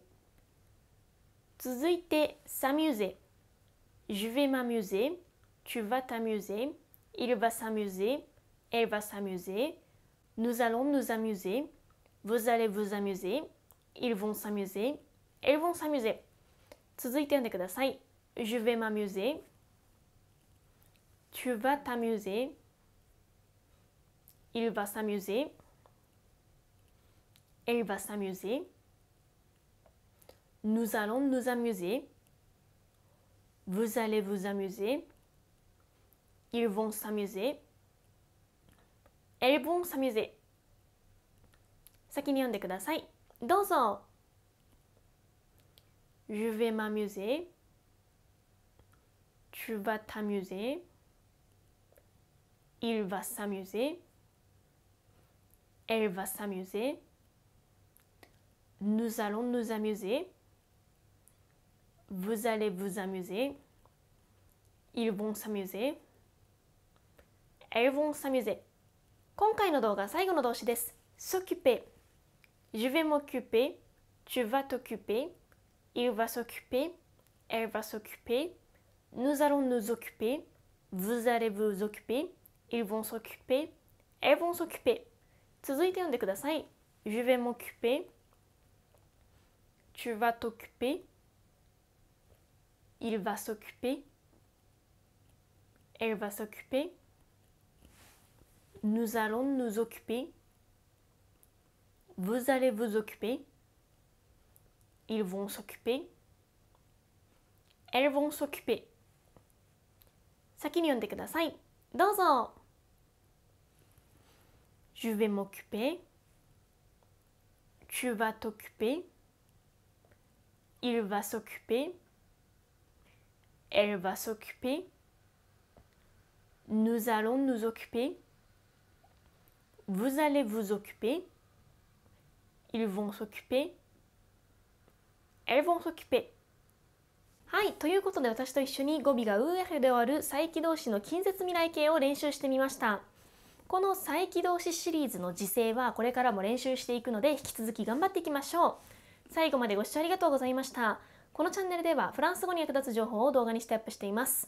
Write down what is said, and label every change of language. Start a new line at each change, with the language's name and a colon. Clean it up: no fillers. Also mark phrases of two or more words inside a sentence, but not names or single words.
Japanese: 続いて、s'amuser.
French: Je vais m'amuser. Tu vas t'amuser. Il va s'amuser. Elle va s'amuser. Nous allons nous amuser. Vous allez vous amuser. Ils vont s'amuser. Elles vont s'amuser.
Japanese: 続いて読んでください。
French: Je vais m'amuser. Tu vas t'amuser. Il va s'amuser. Elle va s'amuser. Nous allons nous amuser. Vous allez vous amuser. Ils vont s'amuser. Elles vont s'amuser.
Japanese: 先に読んでください。
French: どうぞ。Je vais m'amuser. Tu vas t'amuser. Il va s'amuser. Elle va s'amuser. Nous allons nous amuser. Vous allez vous amuser. Ils vont s'amuser. Elles vont s'amuser.
Japanese: 今回の動画最後の動詞です。s'occuper.
French: Je vais m'occuper. Tu vas t'occuper. Il va s'occuper. Elle va s'occuper. Nous allons nous occuper. Vous allez vous occuper. Ils vont s'occuper. Elles vont s'occuper.
Japanese: 続いて読んでください。
French: Je vais m'occuper. Tu vas t'occuper. Il va s'occuper. Elle va s'occuper. Nous allons nous occuper. Vous allez vous occuper. Ils vont s'occuper. Elles vont s'occuper.
Japanese: 先に読んでください。どうぞ。
French: Je vais m'occuper. Tu vas t'occuper. Il va s'occuper. Elle va s'occuper. Nous allons nous occuper. Vous allez vous occuper. Ils vont s'occuper. Elles vont s'occuper.
Japanese: はい、ということで私と一緒に語尾がUFで終わる再起動詞の近接未来形を練習してみました。この再起動詞シリーズの時制はこれからも練習していくので引き続き頑張っていきましょう。最後までご視聴ありがとうございました。このチャンネルではフランス語に役立つ情報を動画にしてアップしています。